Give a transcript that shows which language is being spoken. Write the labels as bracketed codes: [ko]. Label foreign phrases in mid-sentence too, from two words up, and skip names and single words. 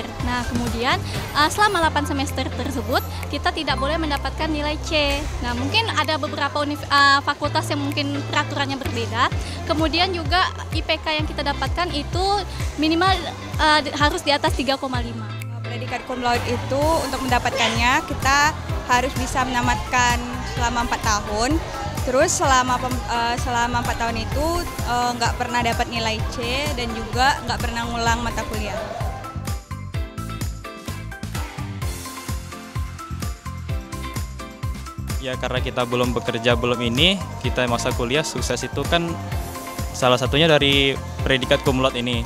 [id] Nah, kemudian selama 8 semester tersebut kita tidak boleh mendapatkan nilai C. Nah, mungkin ada beberapa fakultas yang mungkin peraturannya berbeda. Kemudian juga IPK yang kita dapatkan itu minimal harus di atas 3,5. Predikat [la] cum laude [id] itu untuk mendapatkannya kita harus bisa menamatkan selama 4 tahun. Terus selama 4 tahun itu nggak pernah dapat nilai C dan juga nggak pernah ngulang mata kuliah. Ya karena kita belum bekerja ini, kita masa kuliah sukses itu kan salah satunya dari predikat [la] cum laude [id] ini.